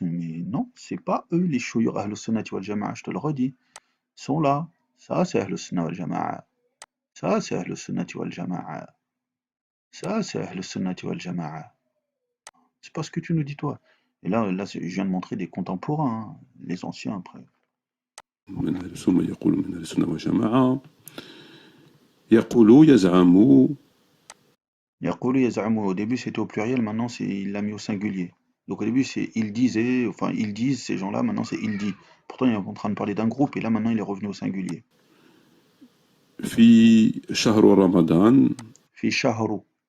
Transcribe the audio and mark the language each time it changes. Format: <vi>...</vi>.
<fr>Mais non, c'est pas eux les chouïrs Ahlus Sunnati wal Jama'a, je te le redis. Ils sont là. Ça, c'est Ahlus Sunnati wal Jama'a. Ça, c'est Ahlus Sunnati wal Jama'a. Ça, c'est Ahlus Sunnati wal Jama'a. C'est pas ce que tu nous dis, toi. Et là, je viens de montrer des contemporains, hein, les anciens après.</fr> <ar>من أهل السنة يقول من أهل السنة والجماعة يقول يزعم. يقول يزعم,</ar> <fr>au début c'était au pluriel, maintenant il l'a mis au singulier. Donc au début c'est il disait, enfin ils disent ces gens-là, maintenant c'est il dit. Pourtant il est en train de parler d'un groupe et là maintenant il est revenu au singulier.</fr> <ar>في شهر رمضان. Fi shahru.</ar>